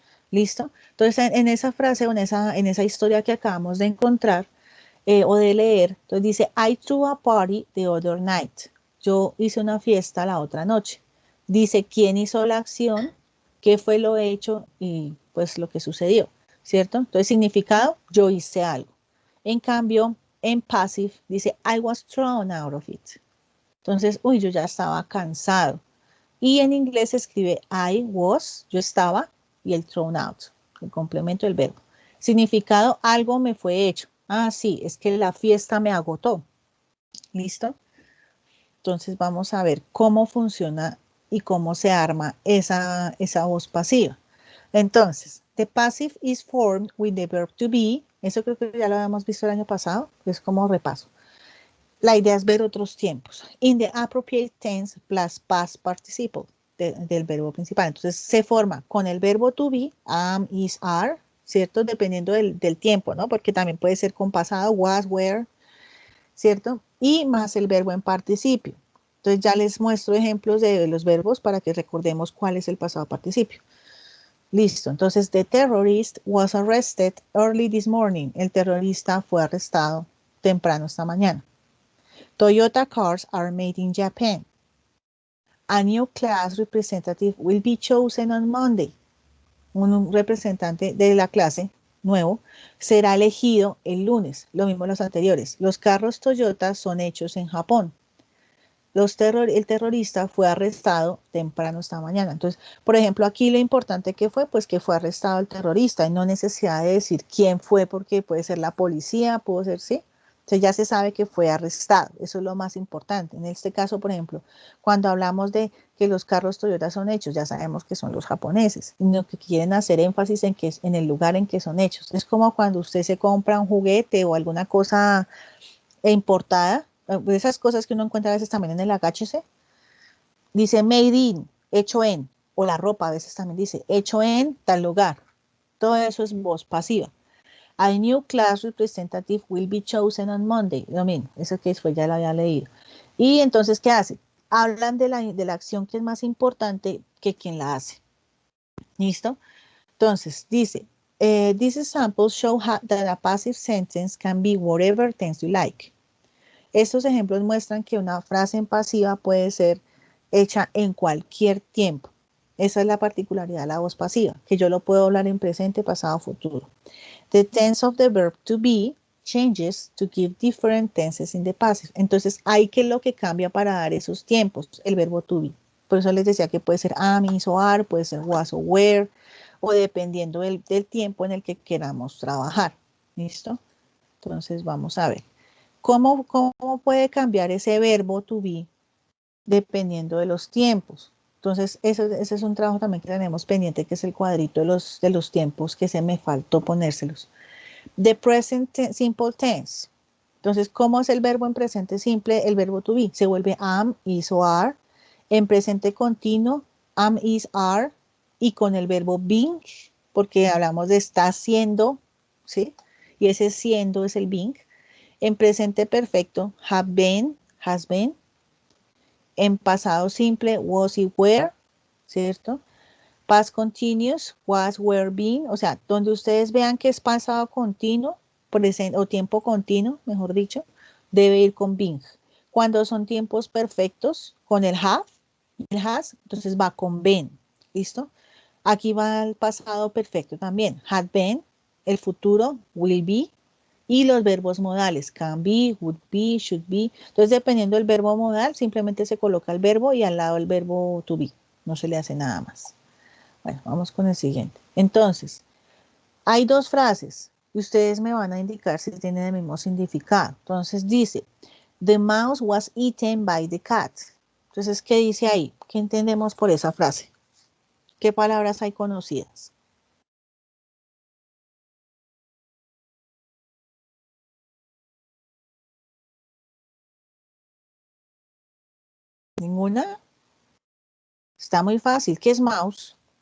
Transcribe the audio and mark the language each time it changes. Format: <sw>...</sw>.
<es>¿Listo? Entonces, en esa frase o en esa historia que acabamos de encontrar o de leer, entonces dice,</es> <en>I threw a party the other night.</en> <es>Yo hice una fiesta la otra noche. Dice quién hizo la acción, qué fue lo hecho y pues lo que sucedió, ¿cierto? Entonces, significado, yo hice algo. En cambio, en passive dice,</es> <en>I was thrown out of it.</en> <es>Entonces, uy, yo ya estaba cansado. Y en inglés se escribe</es> <en>I was,</en> <es>yo estaba, y el</es> <en>thrown out,</en> <es>el complemento del verbo. Significado, algo me fue hecho. Ah, sí, es que la fiesta me agotó. ¿Listo? Entonces vamos a ver cómo funciona y cómo se arma esa voz pasiva.</es> <en>Entonces, the passive is formed with the verb to be.</en> <es>Eso creo que ya lo habíamos visto el año pasado, es como repaso. La idea es ver otros tiempos.</es> <en>In the appropriate tense plus past participle</en> <es>del verbo principal. Entonces se forma con el verbo to be, am, is, are, ¿cierto? Dependiendo del tiempo, ¿no? Porque también puede ser con pasado, was, were, ¿cierto? Y más el verbo en participio. Entonces ya les muestro ejemplos de los verbos para que recordemos cuál es el pasado participio. Listo, entonces</es> <en>the terrorist was arrested early this morning.</en> <es>El terrorista fue arrestado temprano esta mañana.</es> <en>Toyota cars are made in Japan. A new class representative will be chosen on Monday.</en> <es>Un representante de la clase nuevo será elegido el lunes, lo mismo los anteriores. Los carros Toyota son hechos en Japón. El terrorista fue arrestado temprano esta mañana. Entonces, por ejemplo, aquí lo importante que fue, pues que fue arrestado el terrorista y no necesidad de decir quién fue, porque puede ser la policía, pudo ser, sí. Entonces ya se sabe que fue arrestado. Eso es lo más importante. En este caso, por ejemplo, cuando hablamos de que los carros Toyota son hechos, ya sabemos que son los japoneses, y lo que quieren hacer énfasis en que es en el lugar en que son hechos. Es como cuando usted se compra un juguete o alguna cosa importada, esas cosas que uno encuentra a veces también en el agáchese, dice made in, hecho en, o la ropa a veces también dice hecho en tal lugar. Todo eso es voz pasiva.</es> <en>A new class representative will be chosen on Monday.</en> <es>Lo mismo, eso que después ya lo había leído. Y entonces, ¿qué hace? Hablan de la acción que es más importante que quien la hace. ¿Listo? Entonces, dice,</es> <en>these examples show that a passive sentence can be whatever tense you like.</en> <es>Estos ejemplos muestran que una frase en pasiva puede ser hecha en cualquier tiempo. Esa es la particularidad de la voz pasiva, que yo lo puedo hablar en presente, pasado, futuro. The tense of the verb to be changes to give different tenses in the passive. Entonces, hay que lo que cambia para dar esos tiempos, el verbo to be. Por eso les decía que puede ser am, is o are, puede ser was o were, o dependiendo del tiempo en el que queramos trabajar. ¿Listo? Entonces, vamos a ver. ¿Cómo puede cambiar ese verbo to be dependiendo de los tiempos? Entonces, ese es un trabajo también que tenemos pendiente, que es el cuadrito de los tiempos que se me faltó ponérselos.</es> <en>The present simple tense.</en> <es>Entonces, ¿cómo es el verbo en presente simple? El verbo to be se vuelve am, is o are. En presente continuo, am, is, are. Y con el verbo being, porque hablamos de está siendo, ¿sí? Y ese siendo es el being. En presente perfecto, have been, has been. En pasado simple, was y were, ¿cierto? Past continuous, was, were, been, o sea, donde ustedes vean que es pasado continuo, presente o tiempo continuo, mejor dicho, debe ir con being. Cuando son tiempos perfectos, con el have y el has, entonces va con been, ¿listo? Aquí va el pasado perfecto también, had been, el futuro, will be, y los verbos modales, can be, would be, should be. Entonces, dependiendo del verbo modal, simplemente se coloca el verbo y al lado el verbo to be. No se le hace nada más. Bueno, vamos con el siguiente. Entonces, hay dos frases y ustedes me van a indicar si tienen el mismo significado. Entonces dice,</es> <en>the mouse was eaten by the cat.</en> <es>Entonces, ¿qué dice ahí? ¿Qué entendemos por esa frase? ¿Qué palabras hay conocidas? ¿Ninguna? Está muy fácil. ¿Qué es mouse?</es>